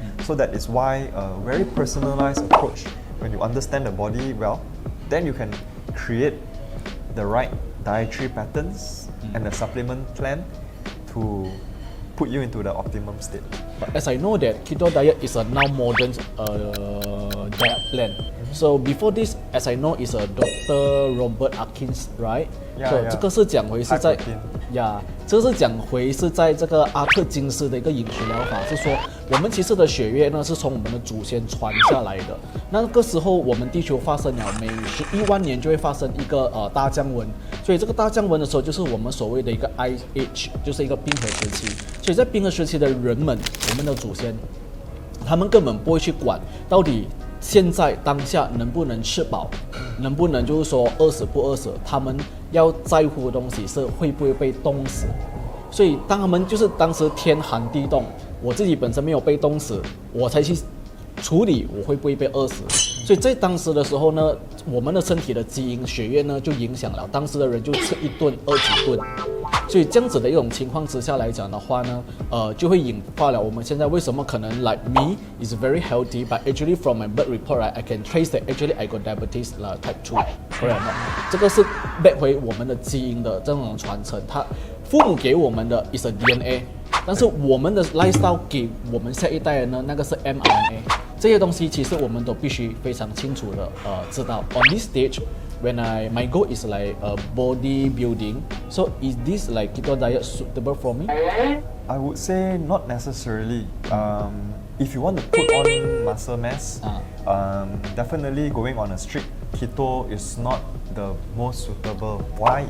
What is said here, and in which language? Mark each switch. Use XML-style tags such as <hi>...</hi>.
<en>So that is why a very personalized approach, when you understand the body well, then you can create the right dietary patterns and the supplement plan to put you into the optimum state. But as I know that keto diet is a now modern diet plan. So before this, as I know, is a Dr. Robert Atkins, right? Yeah, so yeah.</en> <zh>这个是讲回是在</zh> <en>High protein.</en> <zh>呀，这是讲回是在这个阿特金斯的一个饮食疗法，是说我们其实的血液呢是从我们的祖先传下来的。那个时候我们地球发生了每11万年就会发生一个大降温，所以这个大降温的时候就是我们所谓的一个 Ice Age， 就是一个冰河时期。所以在冰河时期的人们，我们的祖先，他们根本不会去管到底现在当下能不能吃饱，能不能就是说饿死不饿死，他们要在乎的东西是会不会被冻死。所以当他们就是当时天寒地冻，我自己本身没有被冻死，我才去处理我会不会被饿死。所以在当时的时候呢，我们的身体的基因血液呢就影响了当时的人就吃一顿饿几顿。所以这样子的一种情况之下来讲的话呢，就会引发了我们现在为什么可能</zh> <en>like me is very healthy, but actually from my blood report, right, I can trace that actually I got diabetes type 2, correct?</en> <zh>这个是 back 回我们的基因的这种传承，它父母给我们的</zh> <en>is a DNA，</en> <zh>但是我们的 lifestyle 给我们下一代人呢，那个是 mRNA。这些东西其实我们都必须非常清楚的知道。</zh> <en>On this stage.When my goal is like bodybuilding, so is this like keto diet suitable for me? I would say not necessarily. If you want to put on muscle mass, definitely going on a strict keto is not the most suitable. Why?</en>